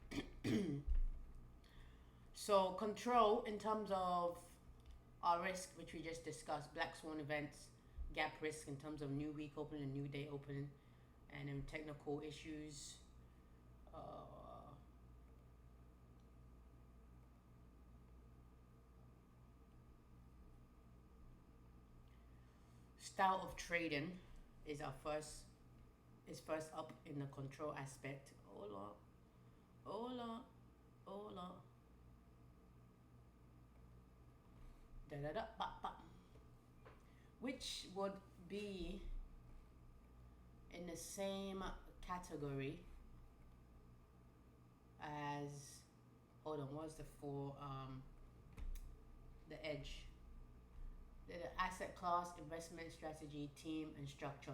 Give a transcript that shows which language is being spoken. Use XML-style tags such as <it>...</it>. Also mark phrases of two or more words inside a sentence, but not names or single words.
<en>So control in terms of our risk, which we just discussed, black swan events, gap risk in terms of new week opening and new day opening, and in technical issues, style of trading is first up in the control aspect.</en> <es>Hola, hola, hola. Da da da ba ba.</es> <en>Which would be in the same category as, hold on, what's the four, the edge, the asset class, investment strategy, team, and structure.</en>